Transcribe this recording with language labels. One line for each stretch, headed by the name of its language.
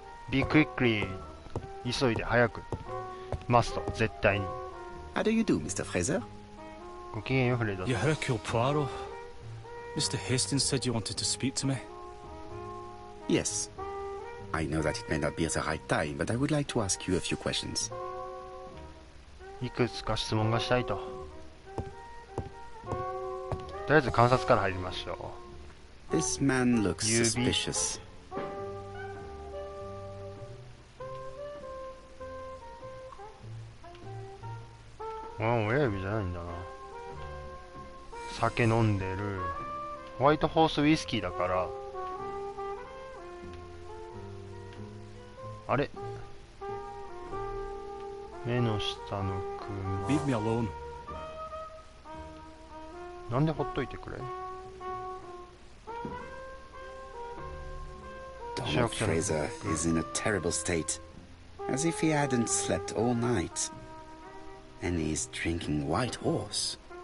English: Be quickly.
Japanese: 急いで早く。must 絶対に。
English: How do you do, Mr. Fraser?
Japanese: ごきげんよう、フレド。
English: You Hercule Poirot. Mr. Hastings said you wanted to speak to me. Yes. I know that it may not be at the right time, but I would like to ask you a few questions.
Japanese: いくつか質問がしたいと。とりあえず観察から入りましょう。
English: This man looks suspicious.
Japanese: 親指じゃないんだな。酒飲んでる。ホワイトホースウイスキーだから。あれ、目の下のクマ。
English: Leave me alone.
Japanese: なんでほっといてくれ。
English: Donald Fraser is in a terrible state, as if he hadn't slept all night. And he's drinking white horse.